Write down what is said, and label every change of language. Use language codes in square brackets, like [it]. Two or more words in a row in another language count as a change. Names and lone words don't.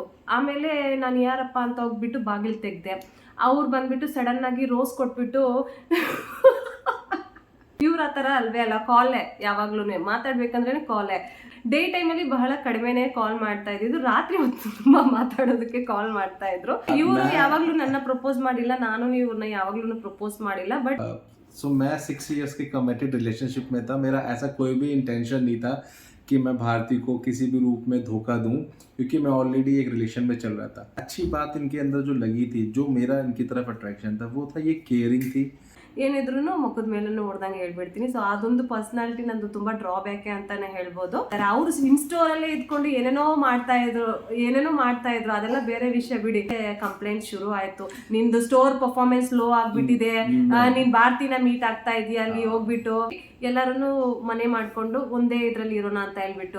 [kn] ಆಮೇಲೆ ನಾನು ಯಾರಪ್ಪ ಅಂತ ಹೋಗ್ಬಿಟ್ಟು ಬಾಗಿಲು ತೆಗ್ದೆ. ಅವ್ರು ಬಂದ್ಬಿಟ್ಟು ಸಡನ್ ಆಗಿ ರೋಸ್ ಕೊಟ್ಬಿಟ್ಟು ಇವ್ರ ಆ ಥರ ಅಲ್ವೇ ಅಲ್ಲ, ಕಾಲೇ ಯಾವಾಗ್ಲೂ ಮಾತಾಡ್ಬೇಕಂದ್ರೆ ಕಾಲೇ. ಡೇ ಟೈಮಲ್ಲಿ ಬಹಳ ಕಡಿಮೆನೆ ಕಾಲ್ ಮಾಡ್ತಾ ಇದ್ದಿದ್ದು, ರಾತ್ರಿ ಹೊತ್ತು ತುಂಬಾ ಮಾತಾಡೋದಕ್ಕೆ ಕಾಲ್ ಮಾಡ್ತಾ ಇದ್ರು. ಇವರು ಯಾವಾಗ್ಲೂ ನನ್ನ ಪ್ರಪೋಸ್ ಮಾಡಿಲ್ಲ, ನಾನು ಇವ್ರನ್ನ ಯಾವಾಗ್ಲೂ ಪ್ರಪೋಸ್ ಮಾಡಿಲ್ಲ. ಬಟ್ [hi] सो मैं 6 इयर्स के [en] committed relationship [hi] में था. मेरा ऐसा कोई भी इंटेंशन नहीं था कि मैं भारती को किसी भी रूप में धोखा दूं, क्योंकि मैं ऑलरेडी एक रिलेशन में चल रहा था. अच्छी बात इनके अंदर जो लगी थी, जो मेरा इनकी तरफ अट्रैक्शन था, वो था ये केयरिंग थी. [kn] ಏನಿದ್ರು ಮುಖದ ಮೇಲೂ ಹೊಡೆದಂಗೆ ಹೇಳ್ಬಿಡ್ತೀನಿ. ಸೊ ಅದೊಂದು ಪರ್ಸನಾಲಿಟಿ ನಂದು ತುಂಬಾ ಡ್ರಾಬ್ಯಾಕೆ ಅಂತಾನೆ ಹೇಳ್ಬೋದು. ಅವ್ರು ಇನ್ಸ್ಟೋರಲ್ಲೇ ಇದ್ಕೊಂಡು ಏನೇನೋ ಮಾಡ್ತಾ ಇದ್ರು, ಅದೆಲ್ಲ ಬೇರೆ ವಿಷಯ ಬಿಡಿ. ಕಂಪ್ಲೇಂಟ್ ಶುರು ಆಯ್ತು, ನಿಂದು [en] store performance low [kn] ಆಗ್ಬಿಟ್ಟಿದೆ, ನೀನ್ ಭಾರತಿನ ಮೀಟ್ ಆಗ್ತಾ ಇದೀಯ ಅಲ್ಲಿ ಹೋಗ್ಬಿಟ್ಟು, ಎಲ್ಲರನ್ನು ಮನೆ ಮಾಡ್ಕೊಂಡು ಒಂದೇ ಇದ್ರಲ್ಲಿ ಇರೋಣ ಅಂತ ಹೇಳ್ಬಿಟ್ಟು.